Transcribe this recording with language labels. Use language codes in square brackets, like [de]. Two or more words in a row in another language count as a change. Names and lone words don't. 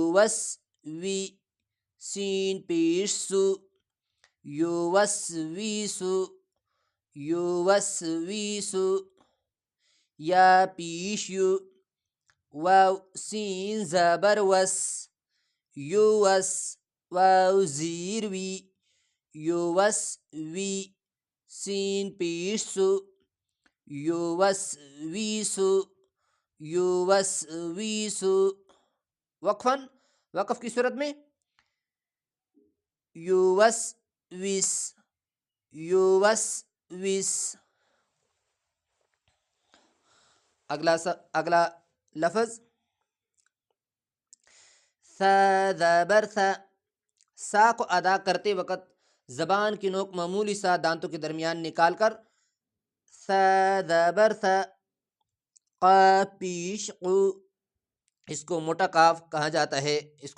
[ur] وس وی، سین پیش سو، یو وس وی سو، یو وس وی سو، یا پیش یو، واو سین زبر وس، یو وس، واو زیر وی، یو وس وی، سین پیش سو، یو وس وی سو، یو وس وی سو۔ وقفاً، وقف کی صورت میں یو وس ویس، یو وس ویس۔ اگلا لفظ ثا زبر ثا، سا کو ادا کرتے وقت زبان کی نوک معمولی سا دانتوں کے درمیان نکال کر ثا زبر ثا، قاف پیش قو، اس کو موٹا کاف کہا جاتا ہے۔